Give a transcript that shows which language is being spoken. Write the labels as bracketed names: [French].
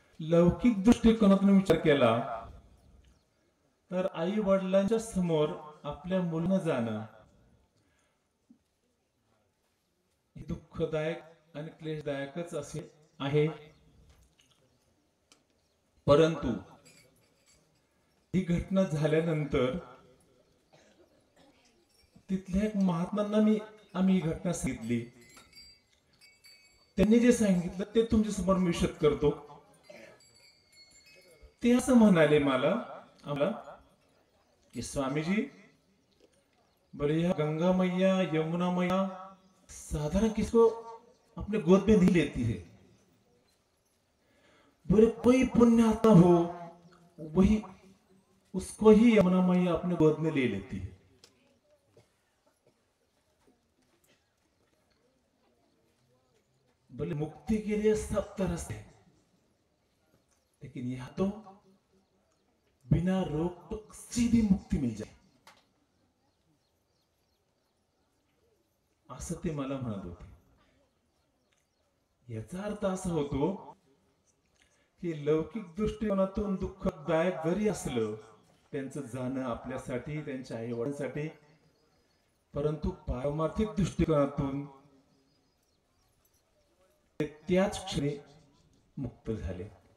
[Marathi] लौकिक दृष्टिकोनातून विचार केला तर आई वडिलांच्या समोर आपल्या मुलानं जाणं हे दुःखदायक आणि क्लेशदायकच असे आहे, परंतु ही घटना झाल्यानंतर तिथल्या एक महात्मांना आम्ही ही घटना सांगितली। त्यांनी जे सांगितलं ते तुमच्या समोर मी विशद करतो। ते असं म्हणाले आम्हाला कि स्वामीजी, [Hindi] बोले यह गंगा मैया यमुना मैया साधारण किसको अपने गोद में नहीं लेती है, बोले कोई पुण्यात्मा हो वही उसको ही यमुना मैया अपने गोद में ले लेती है। बोले मुक्ति के लिए सब तरह से, लेकिन यह तो बिना रोक टोक सीधी मुक्ति मिल जाए, [Marathi] असं ते मला म्हणत होते। याचा अर्थ असा होतो की लौकिक दृष्टिकोनातून दुःखदायक जरी असलं त्यांचं जाणं आपल्यासाठी, त्यांच्या आई वडिलांसाठी, परंतु पारमार्थिक दृष्टिकोनातून ते त्याच क्षणी मुक्त झाले।